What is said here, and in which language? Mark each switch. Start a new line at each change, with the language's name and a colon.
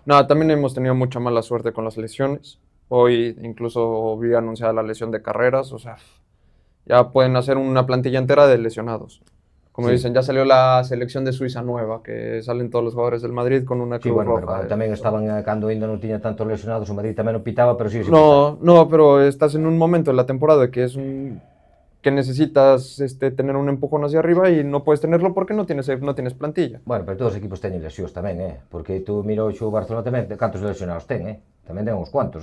Spanish: No, también hemos tenido mucha mala suerte con las lesiones. Hoy incluso vi anunciada la lesión de Carreras, o sea, ya pueden hacer una plantilla entera de lesionados. Como dicen, ya salió la selección de Suiza nueva, que salen todos los jugadores del Madrid con una Sí, cruz bueno, roja.
Galician: pero tamén estaban cando ainda non tiña tantos lesionados, o Madrid tamén non pitaba, pero sí.
Spanish: No, pero estás en un momento de la temporada que es que necesitas tener un empujón hacia arriba y no puedes tenerlo porque no tienes plantilla.
Galician: Bueno, pero todos os equipos teñen lesións tamén, porque tú mira o xogo Barcelona tamén, cantos lesionados ten, tamén ten uns cuantos,